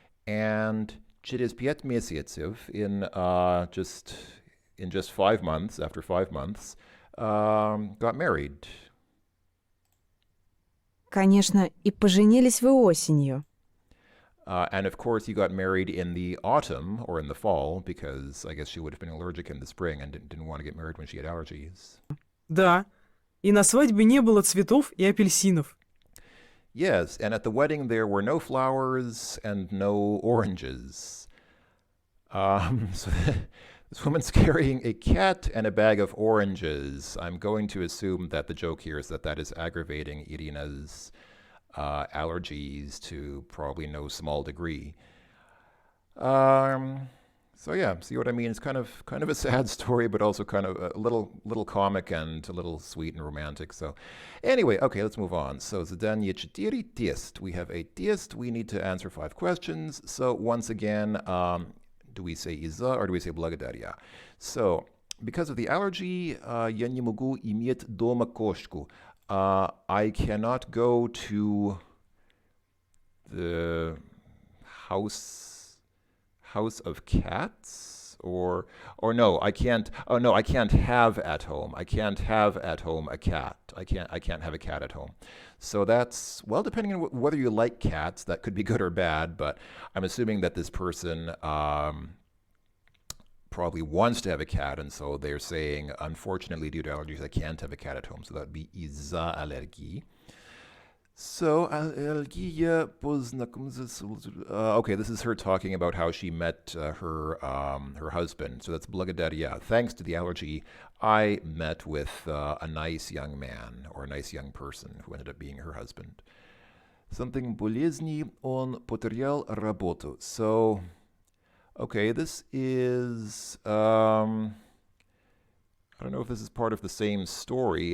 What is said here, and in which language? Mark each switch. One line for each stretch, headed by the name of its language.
English: And
Russian: через 5 месяцев,
English: in just 5 months, after 5 months, got married.
Russian: Конечно, и поженились вы осенью.
English: And of course, he got married in the autumn or in the fall because I guess she would have been allergic in the spring and didn't want to get married when she had allergies.
Russian: Да. И на свадьбе не было цветов и апельсинов.
English: Yes, and at the wedding there were no flowers and no oranges. So this woman's carrying a cat and a bag of oranges. I'm going to assume that the joke here is that is aggravating Irina's allergies to probably no small degree. So yeah, see what I mean? It's kind of a sad story, but also kind of a little comic and a little sweet and romantic. So anyway, okay, let's move on. So zadanie 4 test. We have a test. We need to answer 5 questions. So once again, do we say из-за or do we say благодаря? So because of the allergy,
Russian: я не могу иметь дома кошку.
English: I cannot go to the house of cats, or no, I can't. Oh no, I can't have at home. I can't have at home a cat. I can't have a cat at home. So that's, well, depending on whether you like cats, that could be good or bad. But I'm assuming that this person probably wants to have a cat, and so they're saying, unfortunately, due to allergies, I can't have a cat at home. So that would be
Russian: из-за аллергии. So, аллергия познакомиться.
English: Okay, this is her talking about how she met her husband. So that's благодаря. Thanks to the allergy, I met with a nice young man or a nice young person who ended up being her husband.
Russian: Something болезни, он потерял работу.
English: So, okay, this is, I don't know if this is part of the same story.